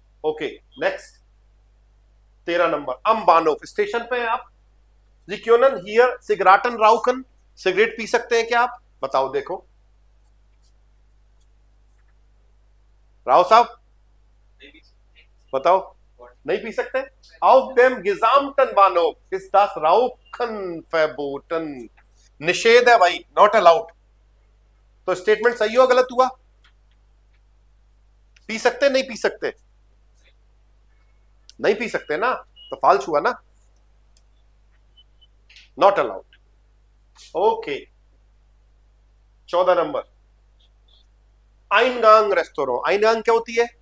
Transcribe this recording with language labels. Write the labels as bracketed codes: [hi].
[hi] Okay, next 13 number. अम्बानोफ station पे हैं आप। [de] जी क्यों हियर सिगरेटन राउकन, [hi] सिगरेट पी सकते हैं क्या आप? बताओ, देखो राव साहब बताओ, नहीं पी सकते। [de] Auf dem gesamten Bahnhof ist das Rauchen verboten, [hi] निषेध है भाई, [en] Not allowed. [hi] तो स्टेटमेंट सही हुआ गलत हुआ? पी सकते नहीं पी सकते? नहीं पी सकते ना, तो फॉल्स हुआ ना, not allowed. Okay, 14 number. Eingang restaurant, Eingang क्या होती है?